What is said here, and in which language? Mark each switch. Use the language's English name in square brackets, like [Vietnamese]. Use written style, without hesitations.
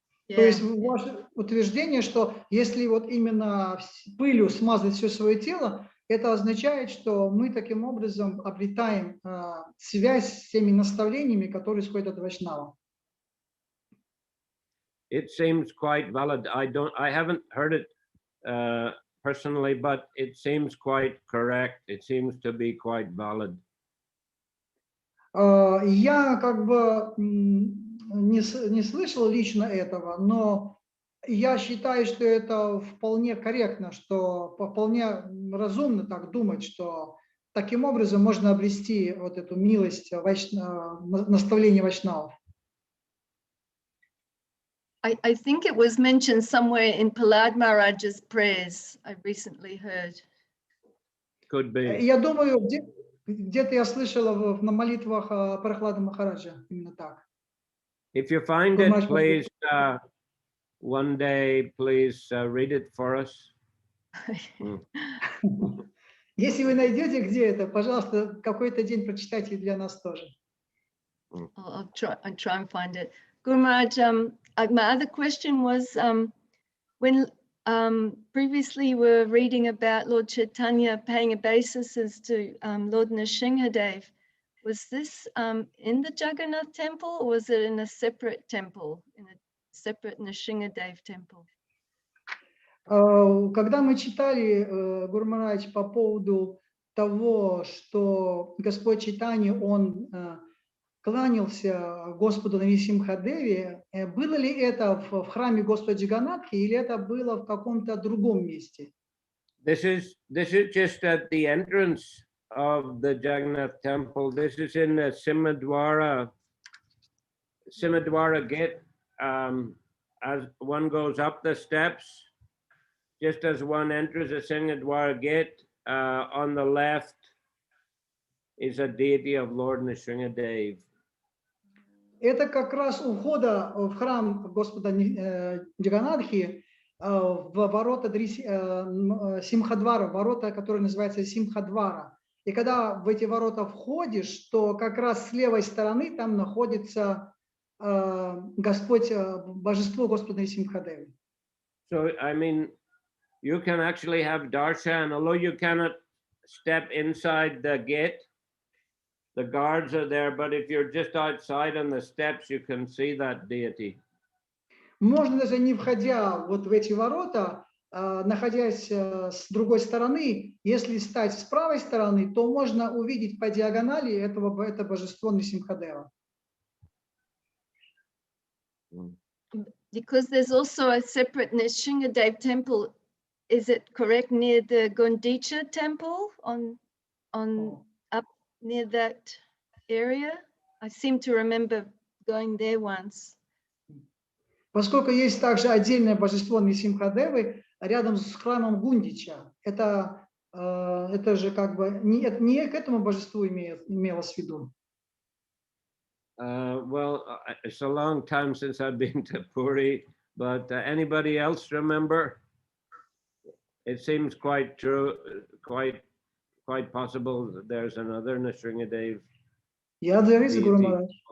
[Russian] То есть ваше утверждение, что если вот именно пылью смазать все свое тело, это означает, что мы таким образом обретаем связь с теми наставлениями, которые исходят от Вайшнава. [English] It seems quite valid. I haven't heard it personally, but it seems quite correct. It seems to be quite valid. [Russian] Я как бы не слышал лично этого, но я считаю, что это вполне корректно, что вполне разумно так думать, что таким образом можно обрести вот эту милость наставления вайшнавов. [English] I think it was mentioned somewhere in Prahlad Maharaj's prayers, I recently heard. Could be. [Russian] Я думаю, где-то я слышала на молитвах Прабхавада Махараджа именно так. [English] If you find it, please, one day, please read it for us. [Russian] Если вы найдете, где это, пожалуйста, какой-то день прочитайте для нас тоже. [English] I'll try and find it. Guru Maharaj, my other question was, when previously we were reading about Lord Chaitanya paying obeisances to Lord Nrsimhadev, was this in the Jagannath temple, or was it in a separate temple, in a separate Nrsimhadev temple? [Russian] Когда мы читали, Гуру Махарадж, по поводу того, что Господь Чайтанья, он кланялся Господу Нрисимхадеве, было ли это в храме Господа Джаганнатхи или это было в каком-то другом месте? [English] This is just at the entrance of the Jagannath temple. This is in the Simhadwara gate. As one goes up the steps, just as one enters the Simhadwara gate, on the left is a deity of Lord Nrsimhadev. [Russian] Это как раз у входа в храм Господа Джаганнатхи, в ворота Симхадвара, ворота, которые называются Симхадвара. И когда в эти ворота входишь, то как раз с левой стороны там находится Господь, божество Господа Нрисимхадева. [English] So, I mean, you can actually have darshan, although you cannot step inside the gate. The guards are there, but if you're just outside on the steps, you can see that deity. [Russian] Можно даже не входя вот в эти ворота, находясь с другой стороны, если стать с правой стороны, то можно увидеть по диагонали это божество Нрисимхадева. [English] Because there's also a separate Nrsimhadev temple, is it correct, near the Gundicha temple on up near that area? I seem to remember going there once. [Russian] Поскольку есть также отдельное божество Нрисимхадевы рядом с храмом Гундича, это же как бы не к этому божеству имелось в виду. [English] Well, it's a long time since I've been to Puri, but anybody else remember? It seems quite true, quite possible that there's another Nrsimhadev. Yeah, there is, Guru Maharaj.